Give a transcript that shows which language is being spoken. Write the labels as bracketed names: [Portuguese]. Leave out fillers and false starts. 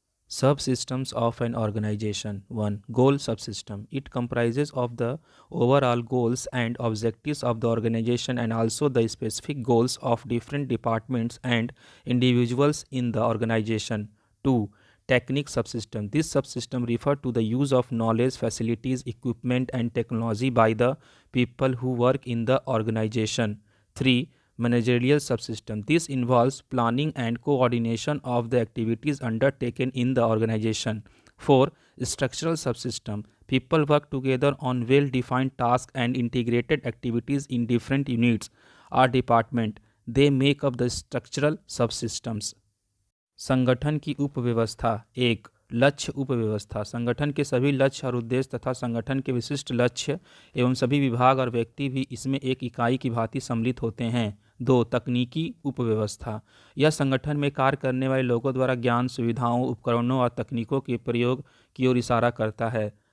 [English] Subsystems of an organization. 1. Goal subsystem. It comprises of the overall goals and objectives of the organization and also the specific goals of different departments and individuals in the organization. 2. Technique subsystem. This subsystem refer to the use of knowledge, facilities, equipment and technology by the people who work in the organization. 3. Managerial subsystem. This involves planning and coordination of the activities undertaken in the organization. 4. Structural subsystem. People work together on well-defined tasks and integrated activities in different units or department. They make up the structural subsystems. [Hindi] संगठन की उपव्यवस्था। 1. लक्ष्य उपव्यवस्था। संगठन के सभी लक्ष्य और उद्देश्य तथा संगठन के विशिष्ट लक्ष्य एवं सभी विभाग और व्यक्ति भी इसमें एक इकाई की भांति सम्मिलित होते हैं। 2. तकनीकी उपव्यवस्था। यह संगठन में कार्य करने वाले लोगों द्वारा ज्ञान, सुविधाओं, उपकरणों और तकनीकों के प्रयोग की ओर इशारा करता है।